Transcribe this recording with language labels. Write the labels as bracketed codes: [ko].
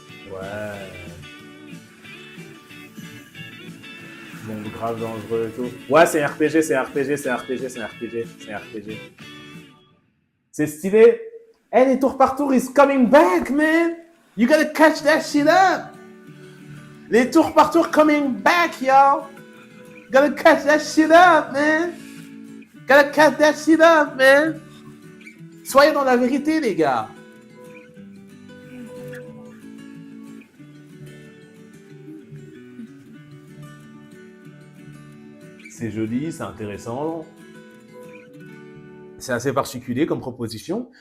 [fr] Ouais. Bon, grave dangereux et tout. Ouais, c'est un RPG, c'est un RPG, c'est un RPG, c'est un RPG, c'est un RPG. C'est stylé. Hey, les tours par tour is coming back, man. [en] You gotta catch that shit up. [fr] Les tours par tour coming back, yo. [en] Gotta catch that shit up, man. Gotta catch that shit up, man. [fr] Soyez dans la vérité, les gars. C'est joli, c'est intéressant. C'est assez particulier comme proposition.